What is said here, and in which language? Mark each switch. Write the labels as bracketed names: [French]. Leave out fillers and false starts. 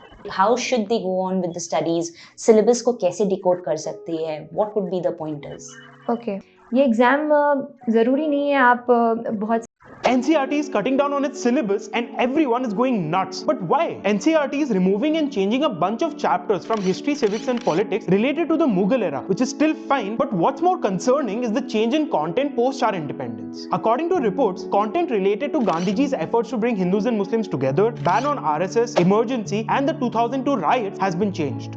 [English] How should they go on with the studies? [Hindi] Syllabus को कैसे decode कर सकती है? [English] What would be the pointers? [Hindi] Okay, ये एग्ज़ाम ज़रूरी नहीं है आप बहुत [English] NCERT is cutting down on its syllabus and everyone is going nuts. But why? NCERT is removing and changing a bunch of chapters from history, civics and politics related to the Mughal era, which is still fine, but what's more concerning is the change in content post our independence. According to reports, content related to Gandhiji's efforts to bring Hindus and Muslims together, ban on RSS, emergency and the 2002 riots has been changed.